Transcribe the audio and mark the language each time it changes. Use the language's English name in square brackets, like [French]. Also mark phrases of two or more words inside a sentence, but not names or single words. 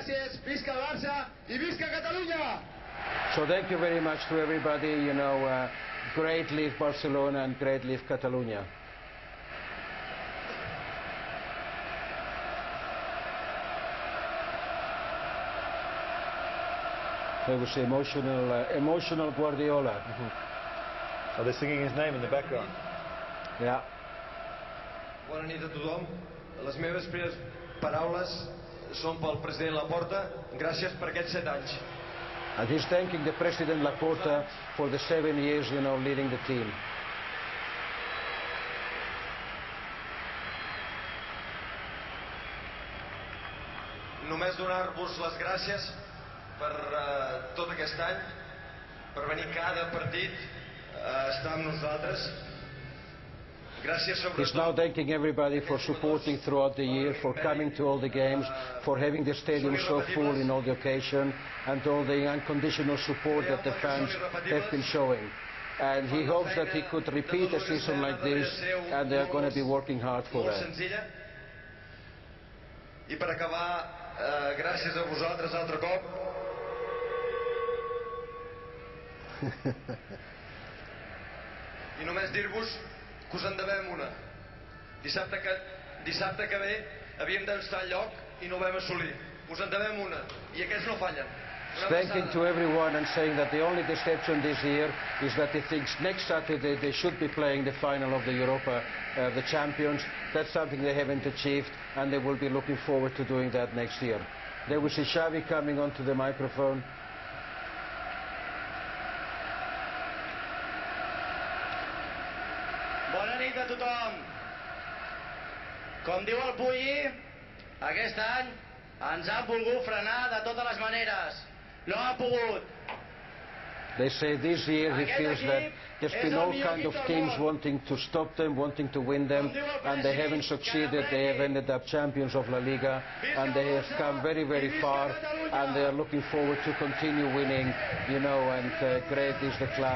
[English] So thank you very much to everybody, great live Barcelona and great live Catalonia. There was emotional Guardiola. So they're singing his name in the background. Yeah. [Catalan] Bona nit a tothom. Les meves primeres paraules són pel president Laporta. Gràcies per aquests 7 anys. [English] And he's thanking the President Laporta for the 7 years, leading the team. [Catalan] Només donar-vos les gràcies per tot aquest any, per venir cada partit a estar amb nosaltres. [English] He's now thanking everybody for supporting throughout the year, for coming to all the games, for having the stadium so full in all the occasions, and all the unconditional support that the fans have been showing. And he hopes that he could repeat a season like this, and they are going to be working hard for that. [Catalan] I per acabar, gràcies a vosaltres altre cop. I només dir-vos que us en devem una. Dissabte que ve havíem d'estar al lloc i no ho vam assolir. Us en devem una. I aquests no fallen. [English] Thanking to everyone and saying that the only deception this year is that he thinks next Saturday they should be playing the final of the Europa, the champions. That's something they haven't achieved, and they will be looking forward to doing that next year. There we see Xavi coming onto the microphone. [Catalan] Bona nit a tothom. Com diu el Puyi, aquest any ens han volgut frenar de totes les maneres. No han pogut. [English] They say this year he feels that there's been all kind of teams wanting to stop them, wanting to win them, and they haven't succeeded. They have ended up champions of La Liga, and they have come very, very far, and they are looking forward to continue winning, and great is the club.